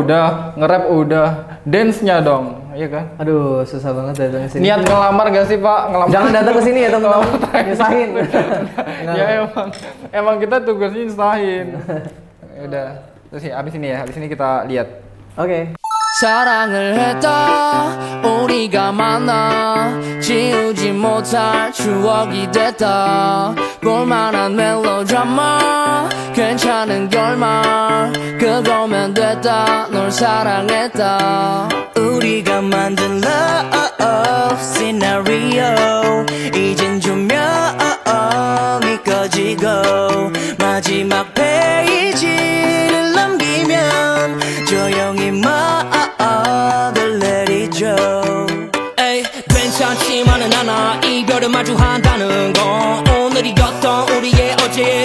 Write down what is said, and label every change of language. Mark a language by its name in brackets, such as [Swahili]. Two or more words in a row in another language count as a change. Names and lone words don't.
[Indonesian] udah, nge-rap udah, dance-nya dong. Iya kan? aduh, susah banget datang ke sini. Niat ngelamar gak sih, Pak? Ngelamar. Jangan datang ke sini ya, teman-teman. Nyusahin. Ya emang kita tugasnya nyusahin. Ya udah. Terus ya, abis ini kita lihat. Oke. [Korean] 사랑을 했다 우리가 만나 지우지 못할 추억이 됐다 볼만한 멜로드라마 괜찮은 결말 그거면 됐다 널 사랑했다 우리가 만든 [English] love scenario [Korean] 이젠 조명 어엉이 꺼지고 마지막 페이지를 넘기면 조용히 막을 내리죠. 에이 괜찮지만은 않아 이별을 마주한다는 건 오늘이었던 우리의 어제